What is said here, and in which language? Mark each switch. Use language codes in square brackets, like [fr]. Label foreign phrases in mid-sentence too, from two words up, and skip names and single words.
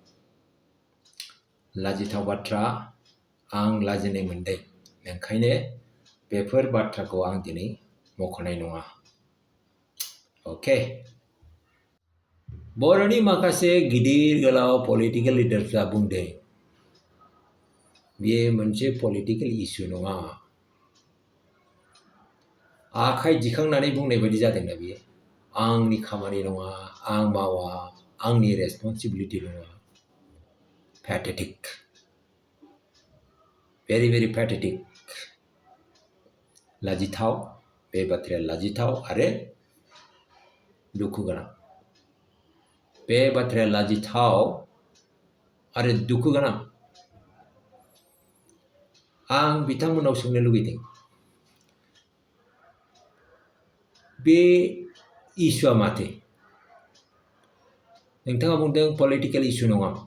[brx] लाजिथाव बाथ्रा आं लाजिनाय मोनदों ओंखायनो बेफोर बाथ्राखौ आं दिनै मख'नाय नङा ओके बर'नि माखासे गिदिर गोलाव [en] political leaders [brx] बुंदों बेयो मोनसे [en] political issue [brx] नङा आखाइ दिखांनानै बुंनाय बायदि जादोंना बेयो आंनि खामानि नङा आं मावा आंनि रेसपन्सिबिलिटि नङा पैथेटिक [en] very very pathetic [brx] लाजिथाव बे बाथ्राया लाजिथाव आरो दुखु गोनां बे बाथ्राया लाजिथाव आरो दुखु गोनां आं बिथांमोनाव सोंनो लुबैदों बे इस्युआ माथो नोंथाङा बुंदों [en] political issue [brx] नङा